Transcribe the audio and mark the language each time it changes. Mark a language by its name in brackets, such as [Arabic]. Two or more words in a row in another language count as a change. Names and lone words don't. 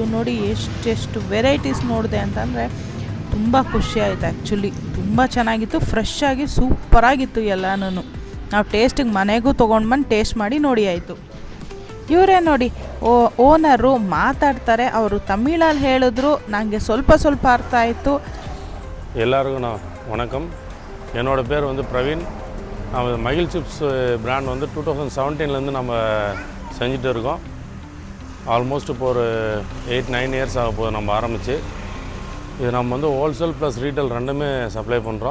[Kannada] ನೋಡಿ ಎಷ್ಟು ವೆರೈಟೀಸ್ ನೋಡಿದೆ ಅಂತಂದರೆ ತುಂಬ ಖುಷಿ ಆಯಿತು ಆ್ಯಕ್ಚುಲಿ. ತುಂಬ ಚೆನ್ನಾಗಿತ್ತು, ಫ್ರೆಶ್ ಆಗಿ ಸೂಪರಾಗಿತ್ತು ಎಲ್ಲನೂ. ನಾವು ಟೇಸ್ಟಿಗೆ ಮನೆಗೂ ತೊಗೊಂಡು ಬಂದು ಟೇಸ್ಟ್ ಮಾಡಿ ನೋಡಿ ಆಯಿತು. ಇವರೇ ನೋಡಿ ಓನರು ಮಾತಾಡ್ತಾರೆ. ಅವರು ತಮಿಳಲ್ಲಿ ಹೇಳಿದ್ರು, ನನಗೆ ಸ್ವಲ್ಪ ಅರ್ಥ ಆಯಿತು. [Tamil] எல்லாருக்கும் நான் வணக்கம். என்னோட பேர் வந்து பிரவீன். நம்ம மகிழ் சிப்ஸ் பிராண்ட் வந்து 2017 நம்ம செஞ்சுட்டு இருக்கோம். ஆல்மோஸ்ட் இப்போ ஒரு 8-9 இயர்ஸ் ஆக போகுது நம்ம ஆரம்பித்து. இது நம்ம வந்து [English] wholesale plus retail [Tamil] ரெண்டுமே சப்ளை பண்ணுறோம்.